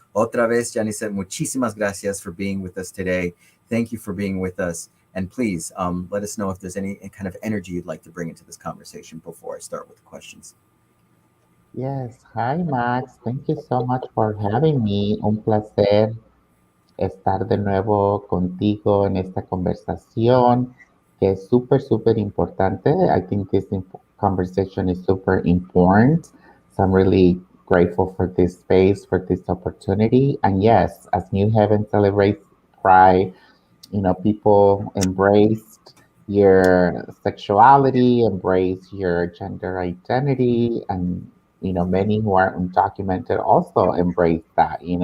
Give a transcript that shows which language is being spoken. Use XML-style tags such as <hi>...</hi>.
<es>Otra vez,</es> <en>Jennicet,</en> <es>muchísimas gracias</es> <en>for being with us today. Thank you for being with us. And please let us know if there's any kind of energy you'd like to bring into this conversation before I start with the questions. Yes, hi Max, thank you so much for having me.</en> <es>Un placer estar de nuevo contigo en esta conversación que es súper importante.</es> <en>I think this conversation is super important. So I'm really grateful for this space, for this opportunity. And yes, as New Haven celebrates Pride, people embraced your sexuality, embrace your gender identity, and many who are undocumented also embrace that.</en>